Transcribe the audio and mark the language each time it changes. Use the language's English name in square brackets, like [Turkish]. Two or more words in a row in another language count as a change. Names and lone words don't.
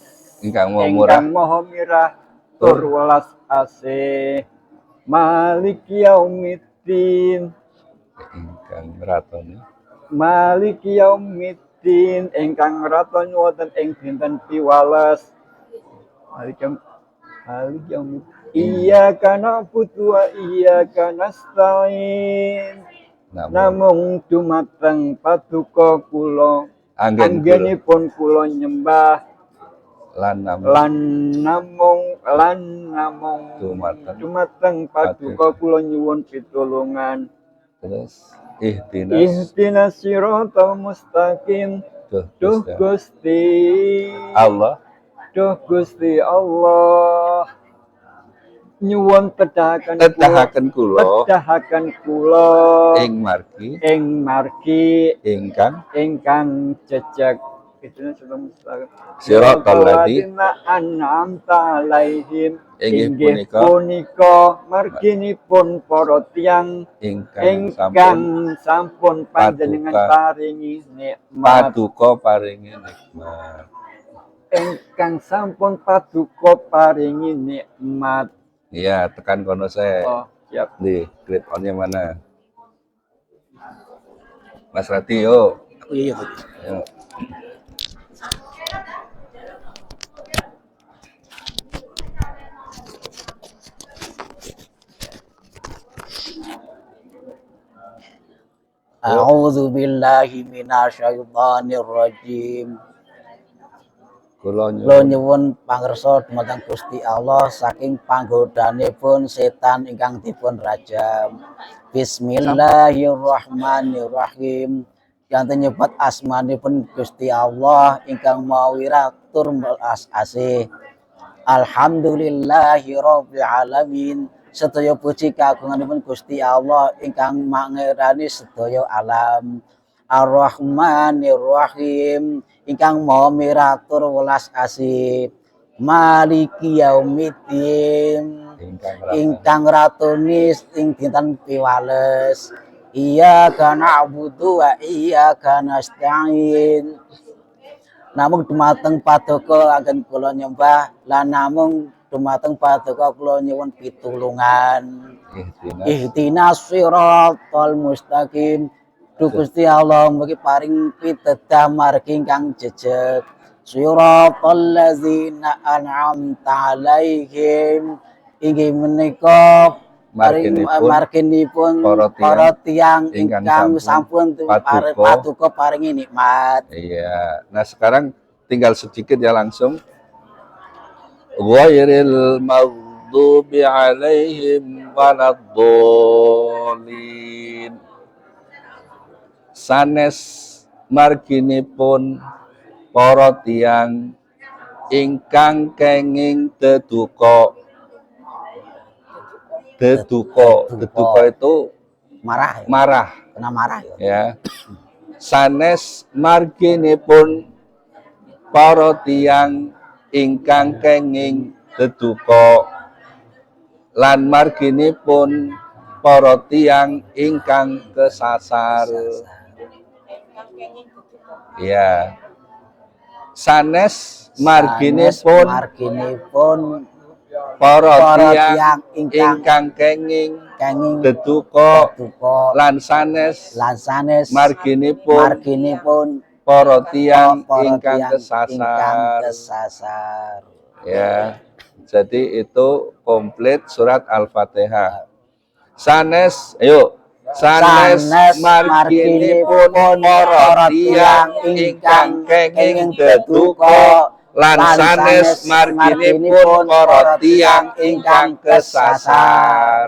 [Javanese] Ingkang maha mirah tur welas asih. [Arabic] مالك يوم الدين, [Javanese] ingkang ratoni. [Arabic] مالك يوم الدين, [Javanese] ingkang ratoni wonten ing dinten piwales. [Arabic] مالك يوم الدين. إياك نعبد وإياك نستعين. [Javanese] Namung dumateng paduka kula anggenipun kula nyembah lan namung dumateng paduka kula nyuwun pitulungan. Terus [Arabic] اهدنا الصراط المستقيم. [Javanese] Duh Gusti Allah. Duh Gusti Allah. Nyuwun tedahaken kula ing margi ingkang jejeg. [Arabic] صراط الذين أنعمت عليهم, [Javanese] inggih punika marginipun para tiyang ingkang sampun ingkang sampun panjenengan Paduka. paringi nikmat, paduka paringi nikmat. ingkang sampun paduka paringi nikmat. Iya, tekan kono saya. [Indonesian] Oh, siap. Di grade on-nya mana? Mas Rati, yuk. Iya, Yuk. [Arabic] أعوذ بالله من الشيطان الرجيم. [Javanese] Kula Kula nyuwun pangersa dumateng Gusti Allah saking panggodanipun setan ingkang dipun rajam. [Arabic] بسم الله الرحمن الرحيم. [Javanese] Yang nyebat asmanipun Gusti Allah ingkang maha wiratur welas asih. [Arabic] الحمد لله رب العالمين. [Javanese] Sedaya puji kagunganipun Gusti Allah ingkang mangerani sedaya alam. [Arabic] الرحمن الرحيم [Javanese] ingkang maha miratur welas asih. [Arabic] مالك يوم الدين [Javanese] ingkang ratunis ing dinten piwales. [Arabic] إياك نعبد وإياك نستعين. [Javanese] Namung dumateng paduka anggen kula nyembah lan namung dumateng paduka kula nyuwun pitulungan. [Arabic] اهدنا الصراط المستقيم. [Javanese] Duh Gusti Allah mugi paring pitedah margi ingkang jejeg. [Arabic] صراط الذين أنعمت عليهم. [Javanese] Inggih menika marginipun para tiyang ingkang sampun paduka paringi nikmat. [Indonesian] Iya. Nah, sekarang tinggal sedikit ya langsung. [Arabic] غير المغضوب عليهم ولا الضالين. [Javanese] Sanes marginipun para tiyang ingkang kenging deduka. [Indonesian] Deduka itu Marah, marah, kena marah ya. ya. [Javanese] Sanes marginipun para tiyang ingkang kenging deduka lan marginipun para tiyang ingkang kesasar. [Indonesian] Ya. [Javanese] Sanes marginipun para tiyang ingkang kenging deduka lan sanes marginipun para tiyang ingkang kesasar. [Indonesian] Ya. Jadi itu komplit surat Al-Fatihah. [Javanese] Sanes, ayo. Sanes marginipun para tiyang ingkang kenging deduka lan sanes marginipun para tiyang ingkang kesasar.